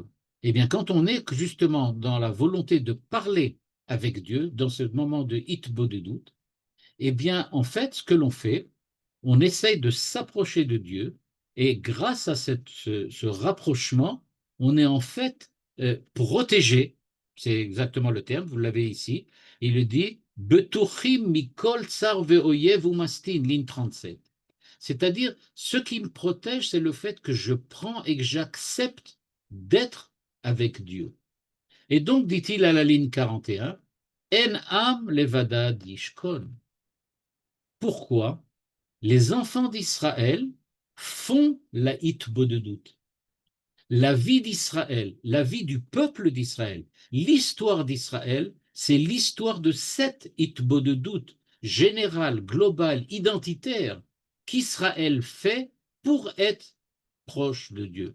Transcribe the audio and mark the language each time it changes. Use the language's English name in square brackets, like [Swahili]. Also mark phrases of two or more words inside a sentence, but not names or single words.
[French] Eh bien, quand on est justement dans la volonté de parler avec Dieu, dans ce moment de hitbodedut, eh bien, en fait, ce que l'on fait, on essaye de s'approcher de Dieu et grâce à ce rapprochement, on est en fait protégé, c'est exactement le terme, vous l'avez ici, il le dit, [Hebrew] בטוחים מכל צר ואויב ומשטין, [French] ligne 37. C'est-à-dire, ce qui me protège, c'est le fait que je prends et que j'accepte d'être avec Dieu. Et donc, dit-il à la ligne 41, [Hebrew] הן עם לבדד ישכון. [French] Pourquoi les enfants d'Israël font la hitbodedut? La vie d'Israël, la vie du peuple d'Israël, l'histoire d'Israël, c'est l'histoire de cette hitbodedut générale, globale, identitaire qu'Israël fait pour être proche de Dieu.